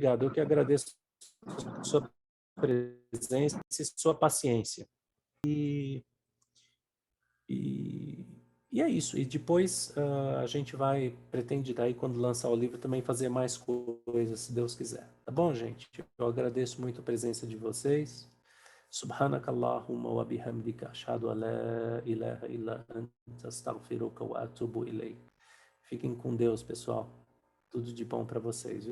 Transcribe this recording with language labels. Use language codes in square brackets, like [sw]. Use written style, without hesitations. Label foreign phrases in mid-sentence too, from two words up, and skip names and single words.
[pt] Eu que agradeço sua presença e sua paciência. E é isso. E depois a gente pretende daí, quando lançar o livro, também fazer mais coisas, se Deus quiser. Tá bom, gente? Eu agradeço muito a presença de vocês. [ar] سبحانك اللهم وبحمدك أشهد أن لا إله إلا أنت أستغفرك وأتوب إليك. [pt] Fiquem com Deus, pessoal. Tudo de bom para vocês.